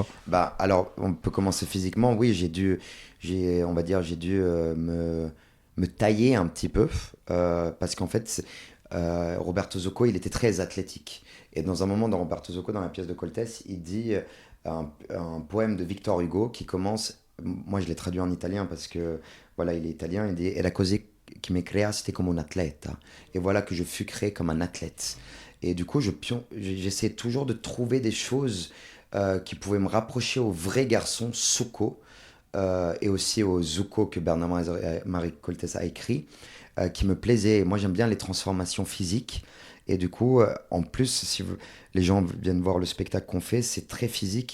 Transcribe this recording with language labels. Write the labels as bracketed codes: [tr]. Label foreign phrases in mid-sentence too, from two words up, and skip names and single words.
[fr] Alors, on peut commencer physiquement. Oui, j'ai dû me tailler un petit peu, parce qu'en fait, Roberto Zucco, il était très athlétique. Et dans un moment, dans Roberto Zucco, dans la pièce de Coltès, il dit un poème de Victor Hugo qui commence... Moi, je l'ai traduit en italien parce que, voilà, il est italien. Il dit [it] « E la così che mi creaste come un atleta ». [fr] Et voilà que je fus créé comme un athlète. Et du coup, j'essaie toujours de trouver des choses qui pouvaient me rapprocher au vrai garçon Zucco, et aussi au Zucco que Bernard-Marie Coltès a écrit, qui me plaisaient. Et moi, j'aime bien les transformations physiques. Et du coup, en plus, si les gens viennent voir le spectacle qu'on fait, c'est très physique.